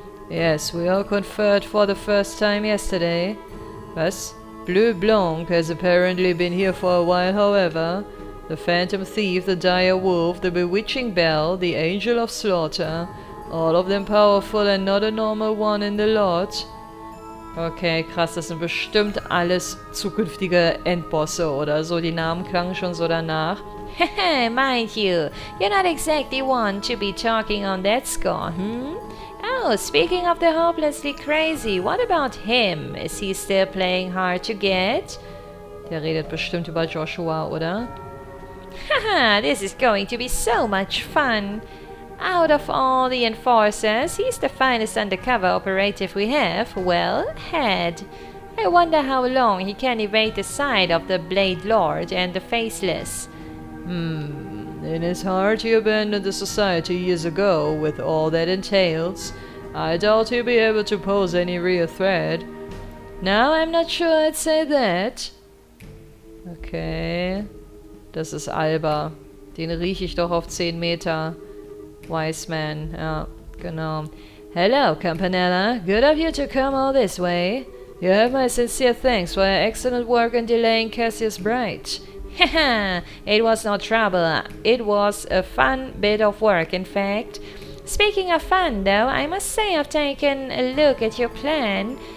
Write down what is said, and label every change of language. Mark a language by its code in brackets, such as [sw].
[en] Yes, we all conferred for the first time yesterday. [de] Was? [en] Bleu Blanc has apparently been here for a while, however. The Phantom Thief, the Dire Wolf, the Bewitching Bell, the Angel of Slaughter. All of them powerful and not a normal one in the lot. [de] Okay, krass, das sind bestimmt alles zukünftige Endbosse oder so. Die Namen klangen schon so danach. [en] Haha, mind you, you're not exactly one to be talking on that score, hmm? Oh, speaking of the hopelessly crazy, what about him? Is he still playing hard to get? [de] Der redet bestimmt über Joshua, oder? [en] Haha, this is going to be so much fun. Out of all the enforcers, he's the finest undercover operative we have, well, had. I wonder how long he can evade the sight of the Blade Lord and the Faceless. In his heart he abandoned the society years ago, with all that entails. I doubt he'll be able to pose any real threat. Now I'm not sure I'd say that. [de] Okay. Das ist Alba. Den rieche ich doch auf 10 Meter. Wise Man, ja, genau. [en] Hello, [de] Campanella. [en] Good of you to come all this way. You have my sincere thanks for your excellent work in delaying Cassius Bright. Haha, it was no trouble. It was a fun bit of work, in fact. Speaking of fun, though, I must say I've taken a look at your plan.